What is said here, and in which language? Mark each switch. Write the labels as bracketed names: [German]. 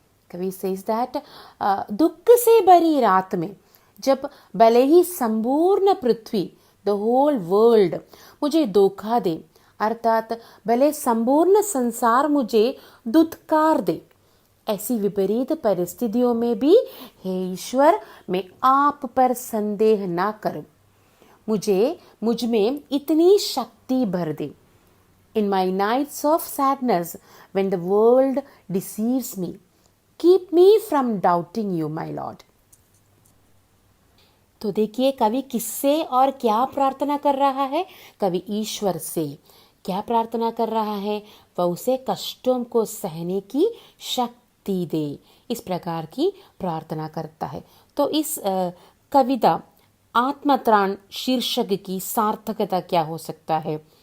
[Hindi] कवि [English] says that [Hindi] दुख से भरी रात में, जब भले ही संपूर्ण पृथ्वी, [English] the whole world [Hindi] मुझे धोखा दे, अर्थात भले संपूर्ण संसार मुझे दुत्कार दे, ऐसी विपरीत परिस्थितियों में भी हे ईश्वर मैं आप पर संदेह ना करूं, मुझ में इतनी शक्ति भर दे। [English] In my nights of sadness, when the world deceives me, keep me from doubting you, my Lord. [Hindi] तो देखिए कवि किससे और क्या प्रार्थना कर रहा है? कवि ईश्वर से क्या प्रार्थना कर रहा है? वह उसे कष्टों को सहने की शक्ति दे, इस प्रकार की प्रार्थना करता है। तो इस कविता आत्मत्राण शीर्षक की सार्थकता क्या हो सकता है?